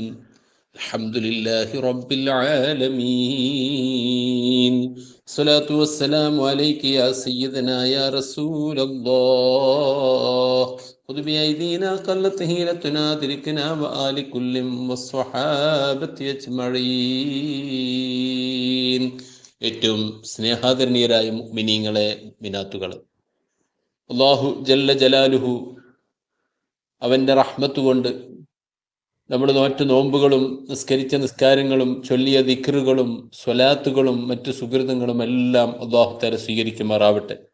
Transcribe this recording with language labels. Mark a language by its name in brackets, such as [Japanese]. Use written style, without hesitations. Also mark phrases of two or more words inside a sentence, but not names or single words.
[Arabic] الحمد لله رب العالمين. الصلاة والسلام عليك يا سيدنا يا رسول الله. خذ بأيدينا قلت هيلتنا أدركنا وآل كل والصحابة أجمعين. [Malayalam] ഏറ്റവും സ്നേഹാദരണീയരായ മുഅ്മിനീങ്ങളെ, മിനാത്തുകളെ, [Arabic] الله جل جلاله [Malayalam] അവൻ്റെ റഹ്മത്ത് കൊണ്ട് നമ്മൾ നോറ്റ നോമ്പുകളും നിസ്കരിച്ച നിസ്കാരങ്ങളും ചൊല്ലിയ ദിക്റുകളും സ്വലാത്തുകളും മറ്റു സുകൃതങ്ങളും എല്ലാം [Arabic] الله تعالى [Malayalam] സ്വീകരിക്കുമാറാവട്ടെ.